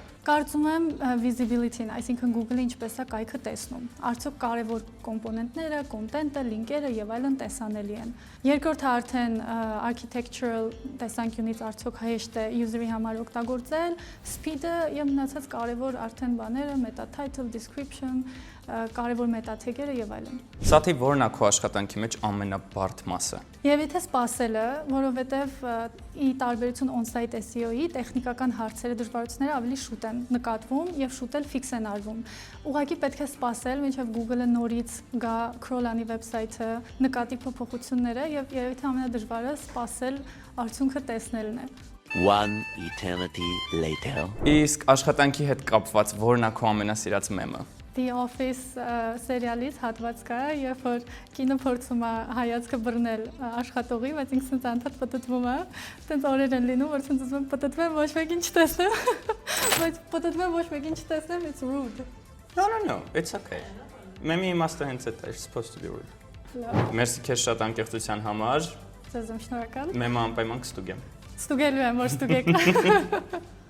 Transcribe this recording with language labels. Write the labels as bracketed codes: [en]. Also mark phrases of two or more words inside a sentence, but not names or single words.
[hy] Կարծում եմ visibility-ն, այսինքն Google-ը ինչպես է կայքը տեսնում։ Արդյոք կարևոր կոմպոնենտները, կոնտենտը, լինկերը եւ այլն տեսանելի են։ Երկրորդը արդեն architectural տեսանկյունից արդյոք հեշտ է user-ի համար օգտագործել, speed-ը եւ մնացած կարևոր արդեն բաները, [en] meta title, description, [hy] կարևոր [en] meta tag- [hy] երը եւ այլն։ Սաթի որն է քո աշխատանքի մեջ ամենաբարդ մասը։ Եվ եթե սպասելը, որովհետև ի տարբերություն [en] on-site SEO- [hy] ի տեխնիկական հարցերը, դժվարությունները ավելի շուտ են նկատվում եւ շուտ էլ ֆիքս են արվում։ Ուղղակի պետք է սպասել, մինչեւ Google-ը նորից գա crawl-անի վեբսայթը, նկատի փոփոխությունները եւ երևի թե ամենադժվարը սպասել արդյունքը տեսնելն է։ [en] One eternity later. [hy] Իսկ աշխատանքի հետ կապված որն է քո ամենասիրած մեմը։ The Office սերիալից հատված կա, երբ որ կինը փորձում է հայացքը բռնել աշխատողի, բայց ինքն ցանցած պտտվում է, այդպես օրեր են լինում, որ ցանց ուզում պտտվեմ, ոչ մեկին չտեսնեմ, բայց պտտվեմ ոչ մեկին չտեսնեմ, [en] it's rude. No, it's okay. [hy] Մեմի իմաստը հենց այդ է, [en] it's supposed to be rude։ [hy] Մերսի քեզ շատ անկեղծության համար։ Ձեզ շնորհակալ։ Մեմը անպայման կստուգեմ։ Ստուգելու եմ, որ ստուգեք։